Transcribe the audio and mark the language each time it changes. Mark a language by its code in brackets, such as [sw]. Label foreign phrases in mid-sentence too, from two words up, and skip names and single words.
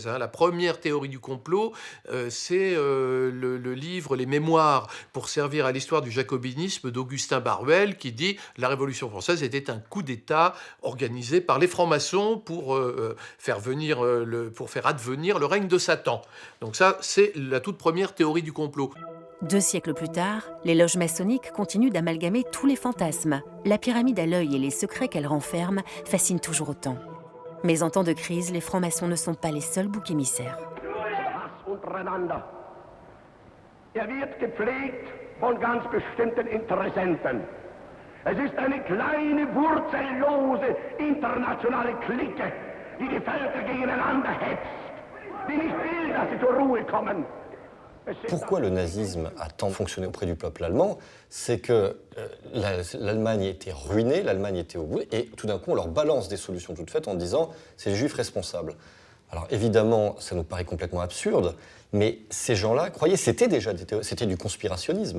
[fr] La première théorie du complot, c'est le livre Les Mémoires pour servir à l'histoire du jacobinisme d'Augustin Baruel, qui dit que la Révolution française était un coup d'État organisé par les francs-maçons pour faire advenir le règne de Satan. Donc ça, c'est la toute première théorie du complot. 2 siècles plus tard, les loges maçonniques continuent d'amalgamer tous les fantasmes. La pyramide à l'œil et les secrets qu'elle renferme fascinent toujours autant. Mais en temps de crise, les francs-maçons ne sont pas les seuls boucs émissaires. [de] wird gepflegt von ganz bestimmten Interessenten. Es ist eine kleine, wurzellose, internationale Clique, die die Völker gegeneinander hetzt, die nicht will, dass sie zur Ruhe kommen. [fr] Pourquoi le nazisme a tant fonctionné auprès du peuple allemand? C'est que l'Allemagne était ruinée, l'Allemagne était au bout, et tout d'un coup on leur balance des solutions toutes faites en disant c'est les juifs responsables. Alors évidemment, ça nous paraît complètement absurde, mais ces gens-là, croyez, c'était du conspirationnisme.